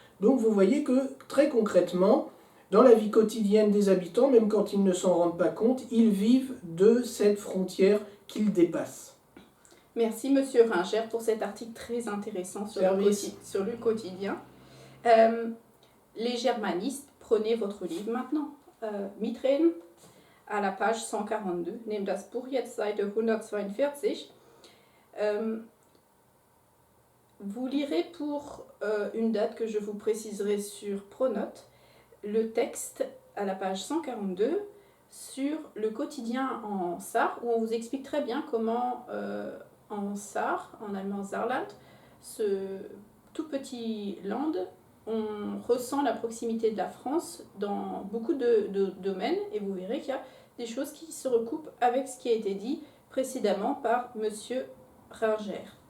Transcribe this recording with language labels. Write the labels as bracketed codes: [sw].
[fr] Donc vous voyez que, très concrètement, dans la vie quotidienne des habitants, même quand ils ne s'en rendent pas compte, ils vivent de cette frontière qu'ils dépassent. Merci Monsieur Ringer pour cet article très intéressant sur le quotidien. Les germanistes, prenez votre livre maintenant. Mitreden, à la page 142. [de] Nehmt das Buch jetzt, Seite 142. [fr] Vous lirez pour une date que je vous préciserai sur Pronote, le texte à la page 142 sur le quotidien en Sarre, où on vous explique très bien comment en Sarre, en allemand Saarland, ce tout petit land, on ressent la proximité de la France dans beaucoup de domaines, et vous verrez qu'il y a des choses qui se recoupent avec ce qui a été dit précédemment par Monsieur Ringer.